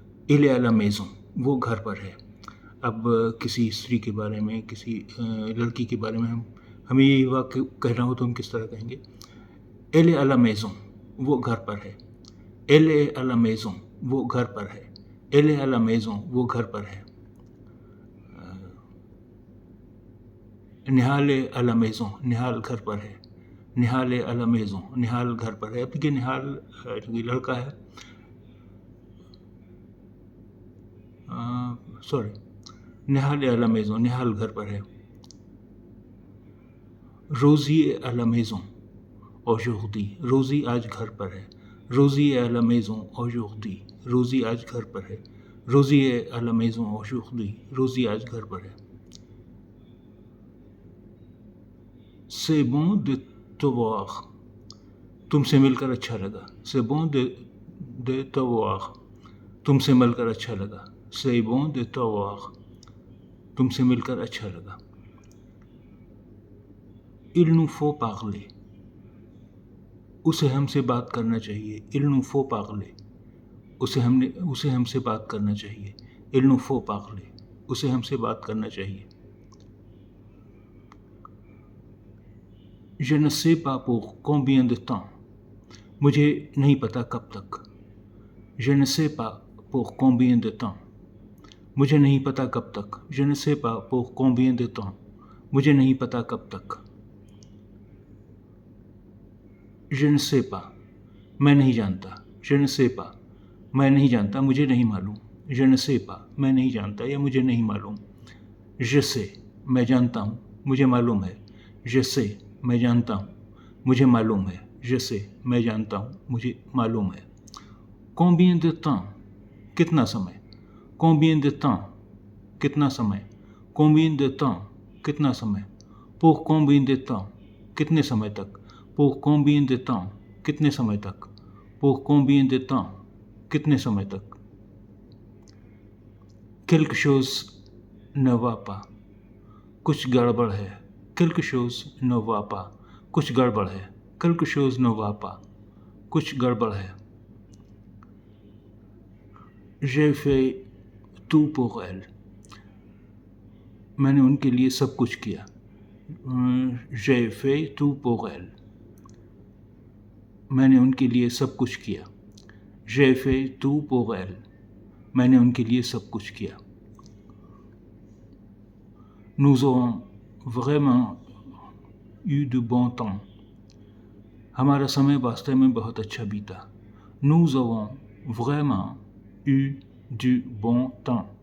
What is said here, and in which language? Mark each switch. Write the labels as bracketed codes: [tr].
[fr] Il est à la maison [hi] वो घर पर है। अब किसी स्त्री के बारे में, किसी लड़की के बारे में हमें ये वाक्य कहना हो तो हम किस तरह कहेंगे? [fr] Elle est à la maison [hi] वो घर पर है। [fr] Elle est à la maison वो घर पर है। Elle est à la maison [hi] वो घर पर है। निहाल [fr] est à la maison [hi] निहाल घर पर है। निहाल est à la maison निहाल घर पर है। अब देखिए निहाल क्योंकि लड़का है, सॉरी, निहाल est à la maison निहाल घर पर है। [fr] रोज़ी est à la maison aujourd'hui [hi] रोज़ी आज घर पर है। [fr] रोज़ी est à la maison aujourd'hui [hi] रोज़ी आज घर पर है। [fr] रोज़ी est à la maison aujourd'hui [hi] रोज़ी आज घर पर है। [fr] C'est bon de te voir [hi] तुमसे मिलकर अच्छा लगा। [fr] C'est bon de te voir [hi] तुमसे मिलकर अच्छा लगा। [fr] C'est bon de te voir [hi] तुमसे मिलकर अच्छा लगा। [fr] Il nous faut parler [hi] उसे हमसे बात करना चाहिए। [fr] Il nous faut parler [hi] उसे हमसे बात करना चाहिए। [fr] Il nous faut parler [hi] उसे हमसे बात करना चाहिए। [fr] Je ne sais pas pour combien de temps [hi] मुझे नहीं पता कब तक। [fr] Je ne sais pas pour combien de temps [hi] मुझे नहीं पता कब तक। [fr] Je ne sais pas pour combien de temps [hi] मुझे नहीं पता कब तक। [fr] Je ne sais pas [hi] मैं नहीं जानता। [fr] Je ne sais pas [hi] मैं नहीं जानता, मुझे नहीं मालूम। Je ne sais pas मैं नहीं जानता या मुझे नहीं मालूम। [fr] Je sais [hi] मैं जानता हूँ, मुझे मालूम है। Je sais मैं जानता हूँ, मुझे मालूम है। [fr] Je sais [hi] मैं जानता हूँ, मुझे मालूम है। [fr] Combien de temps [hi] कितना समय। [fr] Combien de temps कितना समय। Combien de temps [hi] कितना समय? [fr] Pour combien de temps? [hi] कितने समय तक? [fr] Pour combien de temps? [hi] कितने समय तक? [fr] Pour combien de temps? कितने समय तक? Quelque chose ne va pas. [hi] कुछ गड़बड़ है. [fr] Quelque chose ne va pas. [hi] कुछ गड़बड़ है. [fr] Quelque chose ne va pas. कुछ गड़बड़ है. J'ai fait tout pour elle. [hi] मैंने उनके लिए सब कुछ किया. [fr] J'ai fait tout pour elle. [hi] मैंने उनके लिए सब कुछ किया. [fr] J'ai fait tout pour elle. [hi] मैंने उनके लिए सब कुछ किया. [fr] Nous avons vraiment eu de bon temps. [hi] हमारा समय वास्तव में बहुत अच्छा बीता. [fr] Nous avons vraiment eu du bon temps.